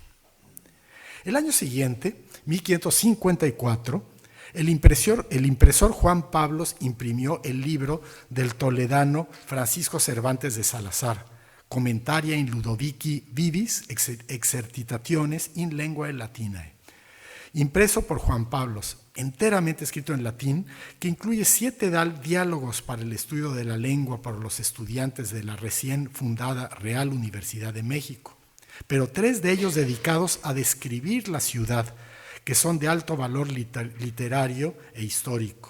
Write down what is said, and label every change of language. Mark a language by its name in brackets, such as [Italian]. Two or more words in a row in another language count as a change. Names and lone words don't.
[Spanish] El año siguiente, 1554, el impresor Juan Pablos imprimió el libro del toledano Francisco Cervantes de Salazar, Commentaria in Ludovici Vivis exercitationes in linguae latinae, impreso por Juan Pablos, enteramente escrito en latín, que incluye 7 diálogos para el estudio de la lengua para los estudiantes de la recién fundada Real Universidad de México, pero 3 de ellos dedicados a describir la ciudad, que son de alto valor literario e histórico.